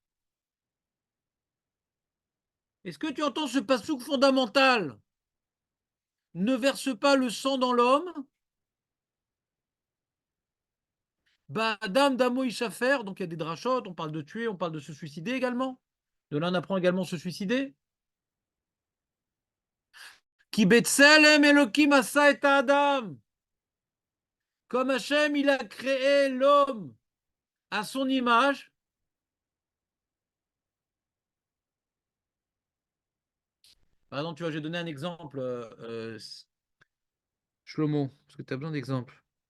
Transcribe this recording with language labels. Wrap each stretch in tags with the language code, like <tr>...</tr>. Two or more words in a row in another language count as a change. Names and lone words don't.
<fr>Est-ce que tu entends ce passouk fondamental? Ne verse pas le sang dans l'homme.</fr> <he>באדם דמו ישפך.</he> <fr>Donc il y a des drachotes, on parle de tuer, on parle de se suicider également. De là on apprend également se suicider.</fr> <he>כי בצלם אלקים עשה את האדם.</he> <fr>Comme Hachem, il a créé l'homme à son image. Par exemple, tu vois, j'ai donné un exemple, Shlomo, parce que tu as besoin d'exemples.</fr>